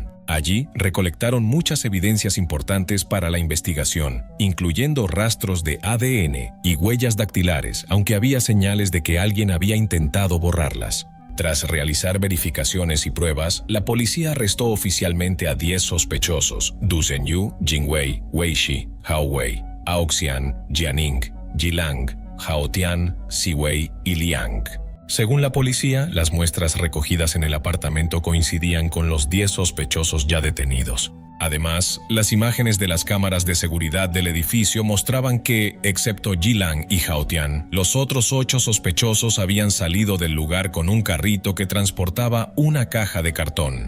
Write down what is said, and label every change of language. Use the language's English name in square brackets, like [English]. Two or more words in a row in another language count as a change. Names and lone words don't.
[Spanish] Allí recolectaron muchas evidencias importantes para la investigación, incluyendo rastros de ADN y huellas dactilares, aunque había señales de que alguien había intentado borrarlas. Tras realizar verificaciones y pruebas, la policía arrestó oficialmente a 10 sospechosos: Du Zhenyu, Jingwei, Weishi, Hao Wei, Aoxian, Jianing, Jilang, Hao Tian, Siwei y Liang. Según la policía, las muestras recogidas en el apartamento coincidían con los 10 sospechosos ya detenidos. Además, las imágenes de las cámaras de seguridad del edificio mostraban que, excepto Jilang y Hao Tian, los otros 8 sospechosos habían salido del lugar con un carrito que transportaba una caja de cartón.